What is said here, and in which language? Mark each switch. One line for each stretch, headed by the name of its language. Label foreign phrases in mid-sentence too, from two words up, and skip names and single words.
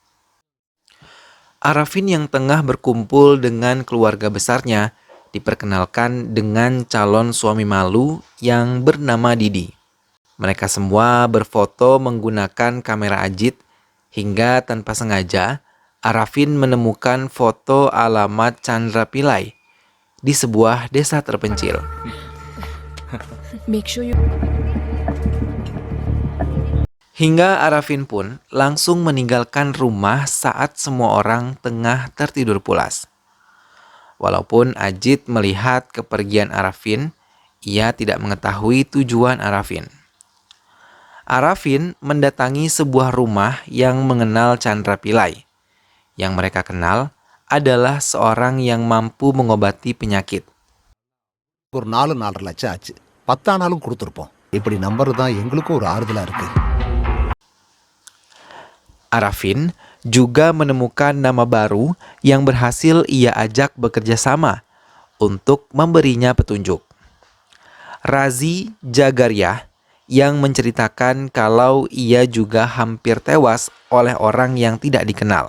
Indonesian: Arafin yang tengah berkumpul dengan keluarga besarnya diperkenalkan dengan calon suami Malu yang bernama Didi. Mereka semua berfoto menggunakan kamera Ajit hingga tanpa sengaja Arafin menemukan foto alamat Chandra Pillai di sebuah desa terpencil.
English: Make sure you...
Indonesian: Hingga Arafin pun langsung meninggalkan rumah saat semua orang tengah tertidur pulas. Walaupun Ajit melihat kepergian Arafin, ia tidak mengetahui tujuan Arafin. Arafin mendatangi sebuah rumah yang mengenal Chandra Pillai. Yang mereka kenal adalah seorang yang mampu mengobati penyakit.
Tamil: ஒரு 4.5 லட்சம் ஆச்சு. 10 ஆனாலும் கொடுத்துருப்போம். இப்படி நம்பர் தான் எங்களுக்கும் ஒரு ஆறுதலா இருக்கு.
Indonesian: Arafin juga menemukan nama baru yang berhasil ia ajak bekerja sama untuk memberinya petunjuk. Razi Jagaria yang menceritakan kalau ia juga hampir tewas oleh orang yang tidak dikenal.